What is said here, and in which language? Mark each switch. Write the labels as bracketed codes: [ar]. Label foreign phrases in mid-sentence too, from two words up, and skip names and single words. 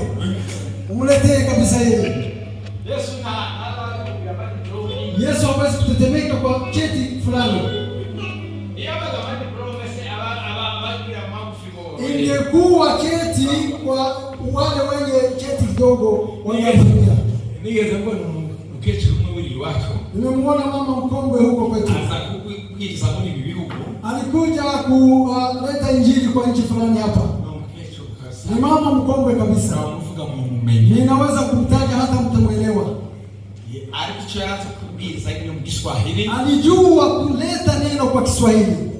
[sw] Umletee kabisa yeye. Yesu hawezi kutetemeka kwa cheti fulani. Ingekuwa cheti kwa wale wenye cheti kidogo wangetumia. [rn] Nigeze mbona mkecuru umwe wako. [sw] Nimemwona mama mkongwe huko kwetu. [rn] Asa kubwiriza muri ibi bihugu. [sw] Alikuja kuleta injili kwa nchi fulani hapa. Ni mama mkongwe kabisa. Ninaweza kumtaja hata mtamwelewa. Alijua kuleta neno kwa Kiswahili.